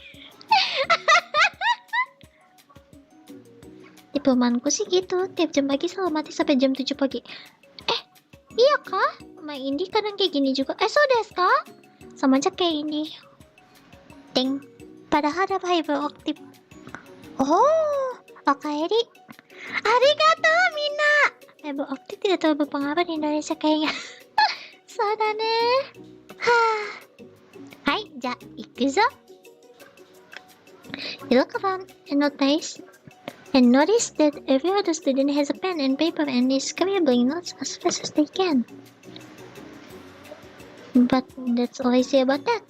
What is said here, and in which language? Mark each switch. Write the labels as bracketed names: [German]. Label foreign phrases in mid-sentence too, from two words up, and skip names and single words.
[Indonesian] Di perumahanku sih gitu, tiap jam pagi selalu mati sampai jam 7 pagi. Iya kah? Main indie kadang kayak gini juga. [Japanese] そうですか? [Indonesian] Sama aja kayak ini. Ting. Padahal ada fiber optik. [Japanese] おお、おかえり。ありがとう, Mina. [Indonesian] Fiber optik tidak terlalu berpengaruh di Indonesia kayaknya. [Japanese] そうだね. はい、じゃ、行くぞ. [English] You look around and notice that every other student has a pen and paper and is scribbling notes as fast as they can. But that's all I say about that.